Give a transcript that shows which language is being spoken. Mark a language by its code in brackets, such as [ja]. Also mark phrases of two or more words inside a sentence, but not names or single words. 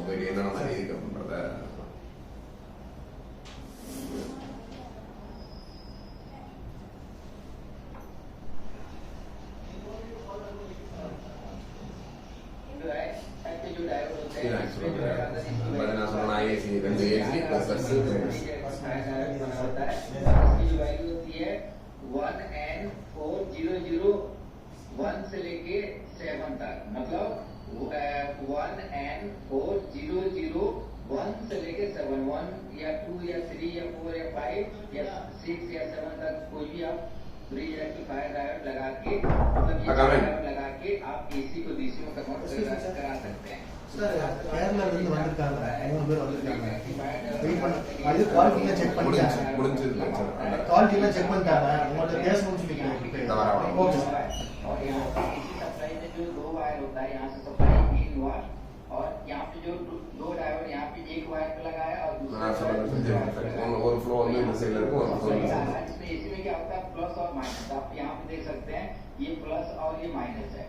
[ta] போயிட்டு என்னென்ன மாதிரி இருக்கு அப்படின்றத நான் சொன்ன ஏசி 2 [en] AC plus [hi] वन से लेके 7 तक, मतलब 1N4001 से लेके 7 1 या 2 या 3 या 4 या 5 या 6 या 7 तक कोई भी आप [en] bridge rectifier diode [hi] लगा के मतलब ये डायोड लगा के आप एसी को डीसी में कन्वर्ट करा सकते हैं. [ta] கேரளால இருந்து வந்திருக்காங்க 3 பேர் வந்திருக்காங்க. வெயிட் பண்ண அது குவாலிட்டில செக் பண்ணிட்டாங்க. குவாலிட்டில செக் பண்ணிட்டாங்க. உங்கள்ட்ட பேசணும்னு சொல்லிருக்கேன். ஓகே [hi] और यहाँ पे [en] AC supply [hi] में जो 2 वायर होता है यहाँ से सप्लाई 3 वायर और यहाँ पे जो 2 डायोड यहाँ पे एक वायर पे लगा है और दूसरा और फ्लो में जैसे लगे और इसमें एसी में क्या होता है प्लस और माइनस. आप यहाँ पे देख सकते हैं ये प्लस और ये माइनस है.